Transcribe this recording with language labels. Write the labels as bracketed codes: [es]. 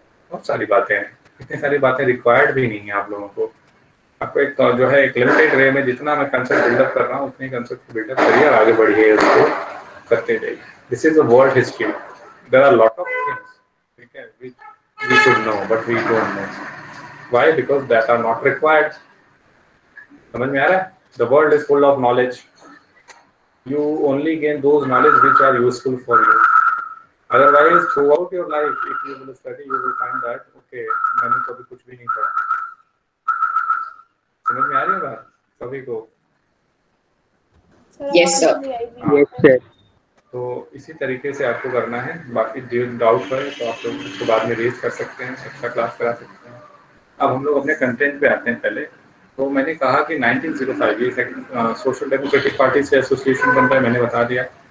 [hi] बहुत सारी बातें हैं, इतनी सारी बातें रिक्वायर्ड भी नहीं है आप लोगों को। आपको एक तो जो है एक लिमिटेड वे में जितना मैं कंसेप्ट बिल्डअप कर रहा हूँ उतनी कंसेप्ट बिल्डअप करिए और आगे बढ़िए, उसको करते जाइए। [en] this is a world history, there are lot of things, [hi] ठीक है, [en] which we should know but we don't know. Why? Because that are not required. [hi] समझ में आ रहा है? [en] The world is full of knowledge. You only gain those knowledge which are useful for you. Otherwise, throughout your life, if you will study, you will find that okay, [hi] मैंने तो अभी कुछ भी नहीं पढ़ा। समझ में आ रही है बात सभी को? [en] Yes, sir. Yes sir. [hi] तो इसी तरीके से आपको करना है। बाकी जो डाउट है तो आप लोग उसको बाद में रेज कर सकते हैं, एक्स्ट्रा क्लास करा सकते हैं। अब हम लोग अपने कंटेंट पे आते हैं। पहले तो मैंने कहा कि 1905 ये सोशल डेमोक्रेटिक पार्टी से एसोसिएशन बन रहा है, मैंने बता दिया।